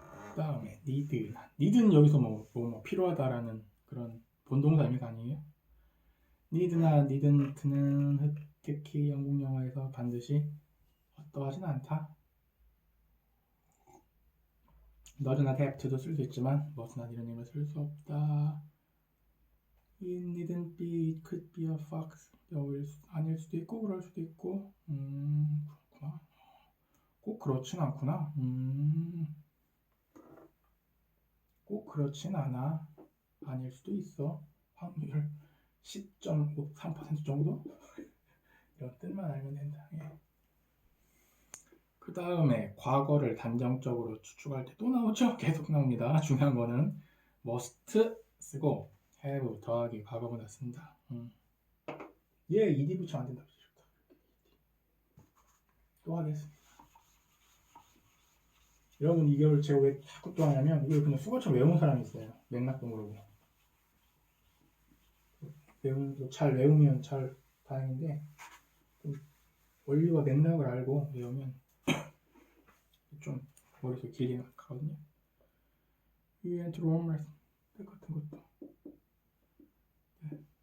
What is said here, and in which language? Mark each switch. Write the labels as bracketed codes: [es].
[ko] 그 다음에 need는 여기서 뭐 필요하다라는 그런 본동사 의미가 아니에요. need나 needn't는 특히 영국 영어에서 반드시 어떠하진 않다. not나 have to도 쓸 수 있지만 must나 이런 의미를 쓸 수 없다. [en] It needn't be, it could be a fox. [ko] 아닐 수도 있고 그럴 수도 있고 그렇구나. 꼭 그렇진 않구나. 꼭 그렇진 않아. 아닐 수도 있어. 확률 10.3% 정도? 이런 뜻만 알면 된다. 예. 그 다음에 과거를 단정적으로 추측할 때 또 나오죠? 계속 나옵니다. 중요한 거는 must 쓰고 have 더하기 과거분사 쓴다. 얘 ed 붙이면 안 된다고 좋다. 또 하겠습니다. 여러분 이걸 제가 왜 자꾸 또 하냐면 이걸 그냥 수거처럼 외우는 사람이 있어요. 맥락도 모르고. 잘 외우면 잘 다행인데 원리와 맥락을 알고 외우면 좀 머릿속에 길이 나거든요. [en] We went to Rome [ko] 같은 것도 네.